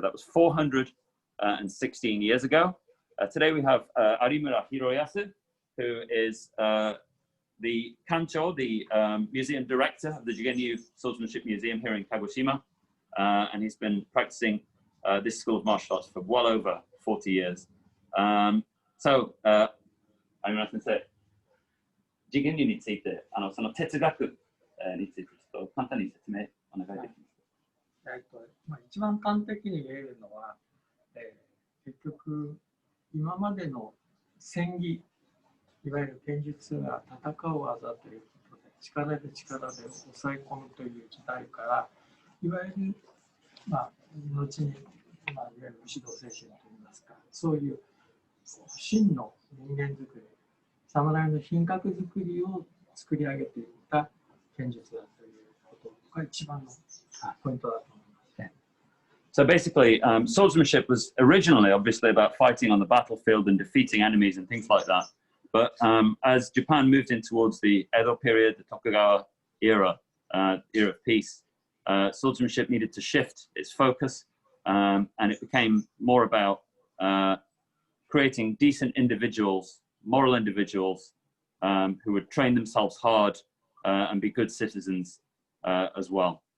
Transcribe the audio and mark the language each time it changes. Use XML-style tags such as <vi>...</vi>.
<en>That was 416 years ago. Today we have Arimura Hiroyasu, who is the Kancho, the museum director of the Jigenryu Swordsmanship Museum here in Kagoshima. And he's been practicing this school of martial arts for well over 40 years.</en> <ja>So, Arimura Sensei, Jigenryu について、その哲学についてちょっと簡単に説明お願いできますか。一番端的に言えるのは、結局今までの戦技、いわゆる剣術が戦う技ということで、力で抑え込むという時代から、いわゆる、後に、いわゆる武士道精神といいますか、そういう真の人間作り、侍の品格作りを作り上げていった剣術だということが一番のポイントだと思いますね。</ja> <en>So basically, swordsmanship was originally obviously about fighting on the battlefield and defeating enemies and things like that. But as Japan moved in towards the Edo period, the Tokugawa era of peace, swordsmanship needed to shift its focus, and it became more about creating decent individuals, moral individuals, who would train themselves hard and be good citizens as well.</en>